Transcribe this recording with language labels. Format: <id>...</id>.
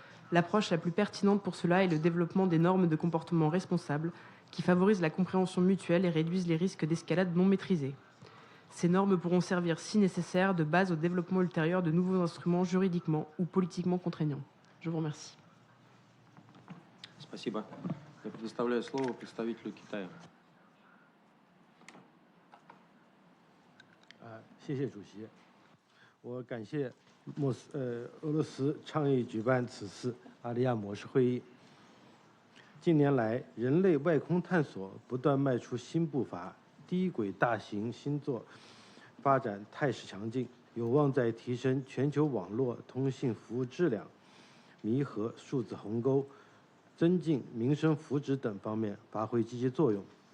<fr>L'approche la plus pertinente pour cela est le développement des normes de comportement responsables qui favorisent la compréhension mutuelle et réduisent les risques d'escalade non maîtrisés. Ces normes pourront servir, si nécessaire, de base au développement ultérieur de nouveaux instruments juridiquement ou politiquement contraignants. Je vous remercie.</fr> <ru>Спасибо. Я предоставляю слово представителю Китая.</ru> <zh>谢谢主席，我感谢俄罗斯倡议举办此次阿里亚模式会议。近年来，人类外空探索不断迈出新步伐，低轨大型星座发展态势强劲，有望在提升全球网络通信服务质量、弥合数字鸿沟、增进民生福祉等方面发挥积极作用。</zh>